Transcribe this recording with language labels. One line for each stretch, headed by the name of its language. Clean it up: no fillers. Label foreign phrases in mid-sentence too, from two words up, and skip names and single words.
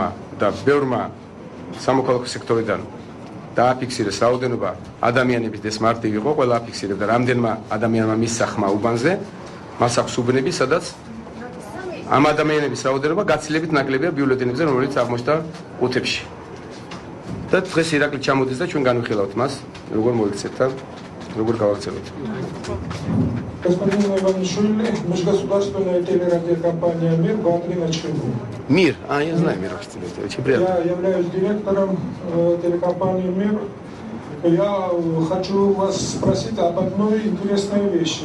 Georgian: და ბევრმა სამოქალაქო სექტორიდან დააფიქსირეს რაოდენობა ადამიანების და მარტივი იყო ყველა აფიქსირებდა რამდენმა ადამიანმა მისცა ხმა უბანზე მას აქვს უბნები სადაც ამ ადამიანების რაოდენობა გაცილებით ნაკლებია ბიულეტენებზე რომელიც აღმოჩნდა ყუთებში და დღეს ირაკლი ჩამოდის და ჩვენ განვიხილავთ მას როგორ მოიქცეთ და როგორ გავაქცევთ
Russian: Господин Иванишвили, межгосударственная телерадиокомпания «Мир» Георгий Начкин. «Мир»? Я знаю «Мир». Очень приятно. Я являюсь директором телекомпании «Мир». Я хочу вас спросить об одной интересной вещи.